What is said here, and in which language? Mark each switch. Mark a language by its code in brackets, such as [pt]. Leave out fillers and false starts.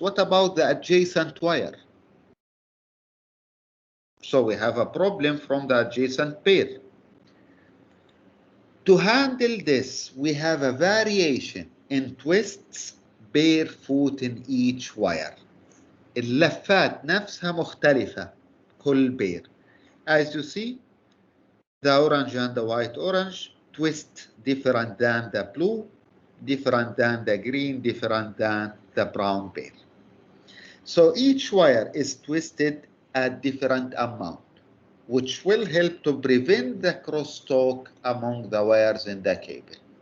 [en] What about the adjacent wire? So we have a problem from the adjacent pair. To handle this, we have a variation in twists barefoot in each wire. [ar] اللفات نفسها مختلفة كل بير. [en] As you see, the orange and the white orange twist different than the blue, different than the green, different than the brown pair. So each wire is twisted at different amount, which will help to prevent the crosstalk among the wires in the cable.